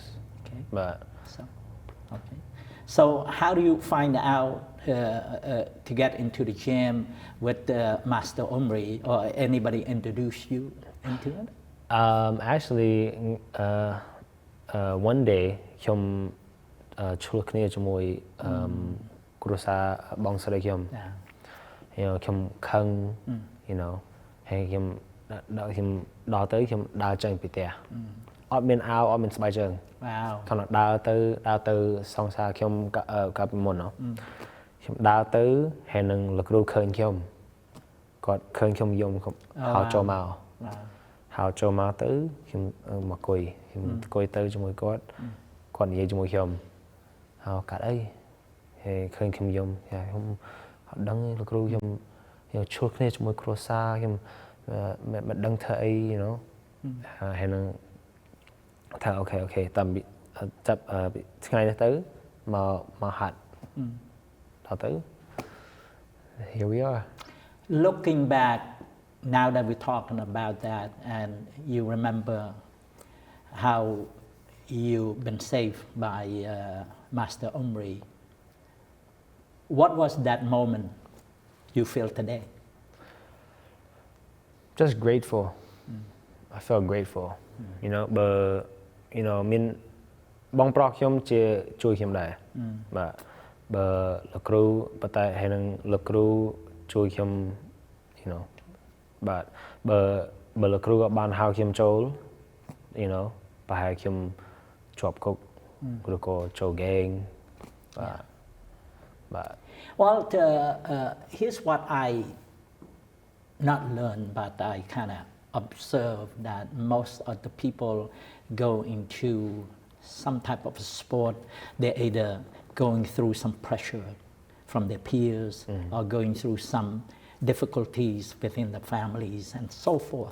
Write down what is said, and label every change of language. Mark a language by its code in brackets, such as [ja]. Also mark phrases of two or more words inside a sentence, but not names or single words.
[en] Okay. but So, okay. So how do you find out to get into the gym with Master Omri, or anybody introduce you into it? actually one day [km] ខ្ញុំឆ្លោះគ្នាជាមួយគ្រួសារបងស្រីខ្ញុំ [en] Yeah. [km] ខ្ញុំខឹង [en] you know [km] ហើយខ្ញុំដល់ទៅខ្ញុំដើរចេញពីផ្ទះអត់មានអាវអត់មានស្បែកជើង [en] Wow. [km] ខ្ញុំដើរទៅសង្សារខ្ញុំកាលពីមុនខ្ញុំដើរទៅហើយនឹងលោកគ្រូឃើញខ្ញុំ គាត់ឃើញខ្ញុំយំហៅចូលមកហៅចូលមកទៅខ្ញុំមកអង្គុយ ទៅជាមួយគាត់និយាយជាមួយខ្ញុំហៅកាត់អីហើយឃើញខ្ញុំយំខ្ញុំអត់ដឹងលោកគ្រូខ្ញុំឈួលគ្នាជាមួយគ្រួសារខ្ញុំមិនដឹងធ្វើអី [en] you know [km] ហើយនឹងថាអូខេតាមចាប់ថ្ងៃនេះទៅមកហាត់ដល់ទៅ [en] here we are Looking back, now that we're talking about that, and you remember how you've been saved by Master Omri, what was that moment you feel today? just grateful I felt grateful you know [km] បើ [en] you know [km] មានបងប្រុសខ្ញុំជាជួយខ្ញុំដែរបាទបើលោកគ្រូប៉ុន្តែហើយនឹងលោកគ្រូជួយខ្ញុំ [en] you know [km] បាទបើលោកគ្រូក៏បានហៅខ្ញុំចូល [en] you know [km] ប្រហែលខ្ញុំជាប់គុកឬក៏ចូល gang បាទ [en] Well, here's what I not learned, but I kind of observed that most of the people go into some type of sport, they're either going through some pressure from their peers or going through some difficulties within the families and so forth.